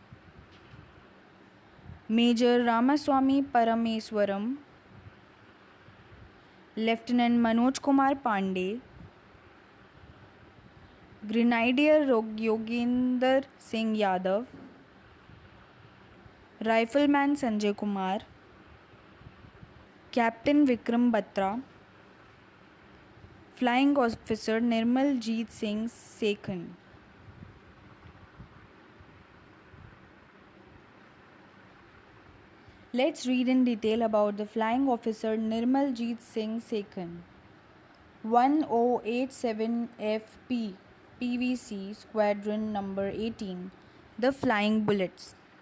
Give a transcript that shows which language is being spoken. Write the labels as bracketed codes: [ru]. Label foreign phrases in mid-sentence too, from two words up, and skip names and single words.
[en] Major Ramaswamy Parameswaram, Lieutenant Manoj Kumar Pandey, Grenadier Yoginder Singh Yadav, Rifleman Sanjay Kumar, Captain Vikram Batra, Flying Officer Nirmal Jeet Singh Sekhan. Let's read in detail about the Flying Officer Nirmal Jeet Singh Sekhan. 1087FP PVC Squadron number 18, the Flying Bullets.